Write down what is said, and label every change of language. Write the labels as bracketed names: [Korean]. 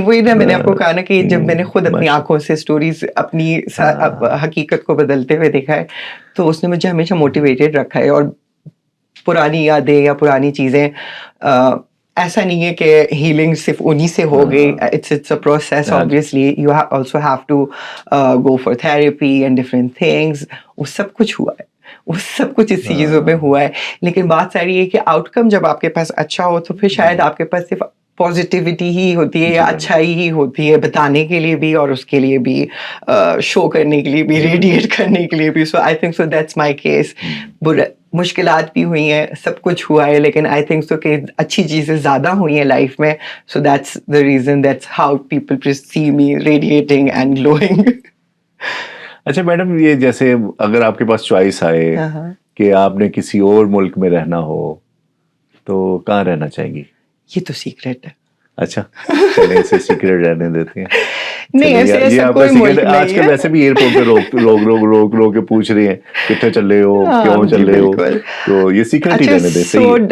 [Urdu] وہی نا میں نے آپ کو کہا نا کہ جب میں نے خود اپنی آنکھوں سے اسٹوریز اپنی حقیقت کو بدلتے ہوئے دیکھا ہے تو اس نے مجھے ہمیشہ موٹیویٹیڈ رکھا ہے. اور پرانی یادیں یا پرانی چیزیں، ایسا نہیں ہے کہ ہیلنگ صرف انہی سے ہو گئی. [English] It's a process. obviously you also have to go for therapy and different things. [Urdu] وہ سب کچھ ہوا ہے، وہ سب کچھ اس چیزوں میں ہوا ہے. لیکن بات ساری یہ کہ آؤٹ کم جب آپ کے پاس اچھا ہو تو پھر شاید آپ کے پاس صرف پازیٹیوٹی ہی ہوتی ہے یا اچھائی ہی ہوتی ہے بتانے کے لیے بھی اور اس کے لیے بھی شو کرنے کے لیے بھی، ریڈیٹ کرنے کے لیے بھی. [English] So I think so that's my case. [Urdu] مشکلات بھی ہوئی ہیں، سب کچھ ہوا ہے، لیکن [English] I think so [Urdu] کہ اچھی چیزیں زیادہ ہوئی ہیں لائف میں. [English] So that's the reason, that's how people perceive me radiating and glowing. [Urdu] اچھا میڈم، یہ جیسے اگر آپ کے پاس چوائس آئے کہ آپ نے کسی اور ملک میں رہنا ہو تو کہاں رہنا چاہیں گی؟ یہ تو سیکریٹ ہے. اچھا چلیں اسے سیکریٹ رہنے دیتے ہیں. نہیں ایسا کوئی ملک نہیں ہے. آج کل ویسے بھی ایئرپورٹ پہ روک کے پوچھ رہے ہیں کتنے چل رہے ہو، کیوں چل رہے ہو، تو یہ سیکریٹ ہی رہنے دیتے ہیں.